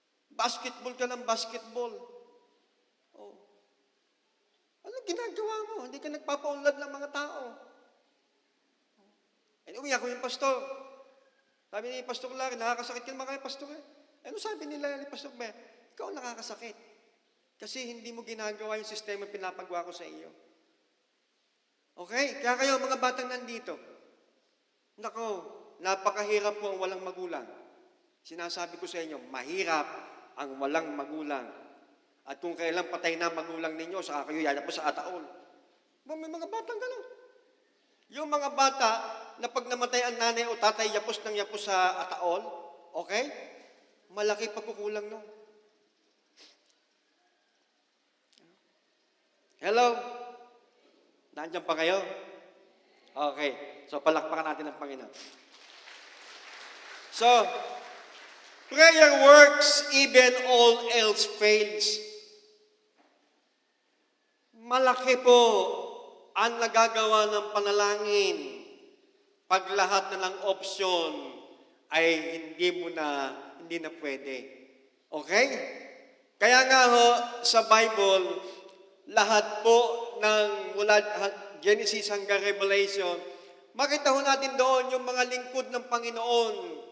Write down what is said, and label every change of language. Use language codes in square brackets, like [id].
[tl] Basketball ka ng basketball. Oh. Anong ginagawa mo? Hindi ka nagpapaunlad ng mga tao. Anyway, ako yung pastor. Sabi ni Pastor Larry, nakakasakit ka naman kayo, Pastor. Ano sabi nila ni Pastor Be? Ikaw nakakasakit. Kasi hindi mo ginagawa yung sistema pinapagawa ko sa iyo. Okay? Kaya kayo, mga batang nandito, nako, napakahirap po ang walang magulang. Sinasabi ko sa inyo, mahirap ang walang magulang. At kung kailan patay na magulang ninyo, saka kayo yaya po sa ataol. May mga batang gano'n. Yung mga bata na pag namatay ang nanay o tatay, yapos ng yapos sa ataol, okay? Malaki pagkukulang nun. Hello? Nandiyan pa kayo? Okay. So, palakpakan natin ang Panginoon. [en] So, prayer works even all else fails. [tl] Malaki po ang nagagawa ng panalangin pag lahat na ng opsyon ay hindi na pwede. Okay? Kaya nga ho, sa Bible, lahat po ng mula Genesis hanggang Revelation, makita ho natin doon yung mga lingkod ng Panginoon.